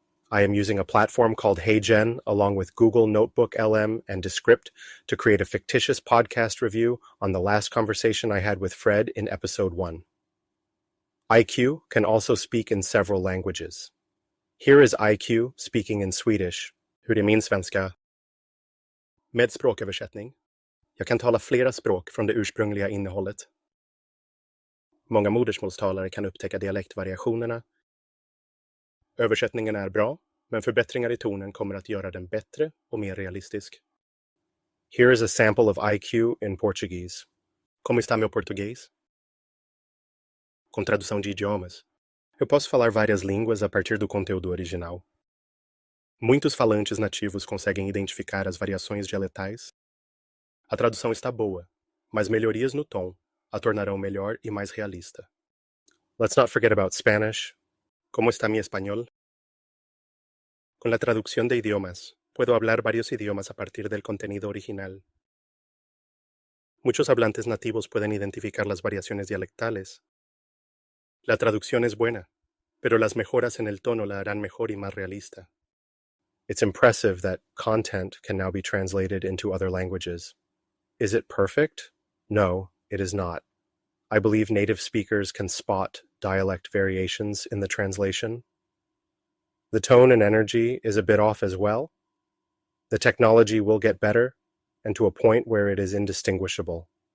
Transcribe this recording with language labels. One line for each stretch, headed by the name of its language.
English: I am using a platform called HeyGen along with Google Notebook LM and Descript to create a fictitious podcast review on the last conversation I had with Fred in episode 1. IQ can also speak in several languages. Here is IQ speaking in Swedish.
Swedish: Hur är min svenska? Med språköversättning. Jag kan tala flera språk från det ursprungliga innehållet. Många modersmålstalare kan upptäcka dialektvariationerna. Översättningen är bra, men förbättringar i tonen kommer att göra den bättre och mer realistisk.
English: Here is a sample of IQ in Portuguese.
Portuguese: Como está meu português? Com tradução de idiomas. Eu posso falar várias línguas a partir do conteúdo original. Muitos falantes nativos conseguem identificar as variações dialetais. A tradução está boa, mas melhorias no tom a tornarão melhor e mais realista.
English: Let's not forget about Spanish.
Spanish: ¿Cómo está mi español? Con la traducción de idiomas, puedo hablar varios idiomas a partir del contenido original. Muchos hablantes nativos pueden identificar las variaciones dialectales. La traducción es buena, pero las mejoras en el tono la harán mejor y más realista.
English: It's impressive that content can now be translated into other languages. Is it perfect? No, it is not. I believe native speakers can spot dialect variations in the translation. The tone and energy is a bit off as well. The technology will get better, and to a point where it is indistinguishable.